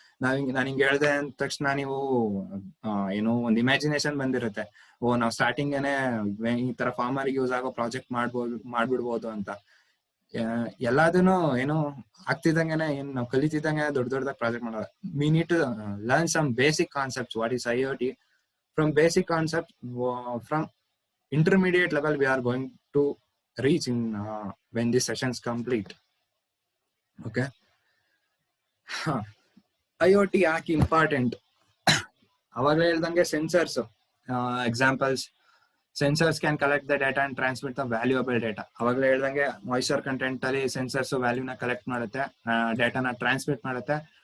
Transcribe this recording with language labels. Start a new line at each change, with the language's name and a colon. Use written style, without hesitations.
Kannada: ನಾನು ಹಿಂಗೆ ಹೇಳ್ದೆ ಅಂದ ತಕ್ಷಣ ನೀವು ಏನೋ ಒಂದು ಇಮ್ಯಾಜಿನೇಷನ್ ಬಂದಿರುತ್ತೆ, ನಾವು ಸ್ಟಾರ್ಟಿಂಗ್ ಈ ತರ ಫಾರ್ಮರ್ ಯೂಸ್ ಆಗೋ ಪ್ರಾಜೆಕ್ಟ್ ಮಾಡ್ಬಿಡ್ಬೋದು ಅಂತ. ಎಲ್ಲದನ್ನು ಏನು ಆಗ್ತಿದ್ದಂಗೆನೆ ನಾವು ಕಲಿತಿದ್ದಂಗೆ ದೊಡ್ಡದಾಗಿ ಪ್ರಾಜೆಕ್ಟ್ ಮಾಡೋದು.
English: We need to learn some basic concepts. What is IoT? From basic concept, from intermediate level we are going to reach in when this sessions complete. Okay.
Kannada: IoT ಯಾಕೆ important? ಅವಾಗ ಹೇಳ್ದಂಗೆ sensors examples.
English: Sensors can collect the data and transmit the valuable data.
Kannada: ಅವಾಗಲೇ ಹೇಳ್ದಂಗೆ moisture content ಅಲ್ಲಿ sensors ವ್ಯಾಲ್ಯೂನ collect ಮಾಡುತ್ತೆ, ಡೇಟಾನ transmit ಮಾಡುತ್ತೆ.